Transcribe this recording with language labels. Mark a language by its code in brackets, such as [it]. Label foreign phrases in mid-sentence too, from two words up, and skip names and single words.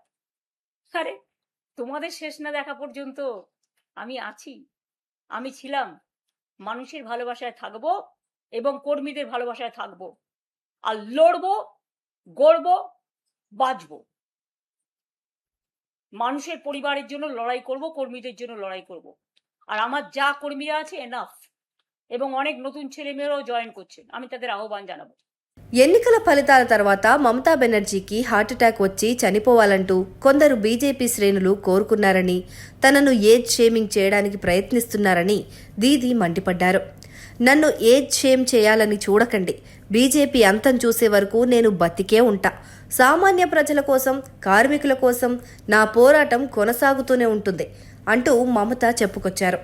[bn] আরে তোমাদের শেষ না দেখা পর্যন্ত আমি আছি, আমি ছিলাম, মানুষের ভালোবাসায় থাকবো এবং কর্মীদের ভালোবাসায় থাকবো, আর লড়বো, গড়বো, বাঁচবো। মানুষের পরিবারের জন্য লড়াই করব, কর্মীদের জন্য লড়াই করব। আর আমার যা কর্মীরা আছে এনাফ, এবং অনেক নতুন ছেলেমেয়েরাও জয়েন করছেন, আমি তাদের আহ্বান জানাবো। [te] ఎన్నికల ఫలితాల తర్వాత మమతా బెనర్జీకి హార్ట్అటాక్ వచ్చి చనిపోవాలంటూ కొందరు బీజేపీ శ్రేణులు కోరుకున్నారని, తనను [en] age shaming [te] చేయడానికి ప్రయత్నిస్తున్నారని దీది మండిపడ్డారు. నన్ను [en] age shame [te] చేయాలని చూడకండి, బీజేపీ అంతం చూసే వరకు నేను బతికే ఉంటా, సామాన్య ప్రజల కోసం, కార్మికుల కోసం నా పోరాటం కొనసాగుతూనే ఉంటుంది అంటూ మమత చెప్పుకొచ్చారు.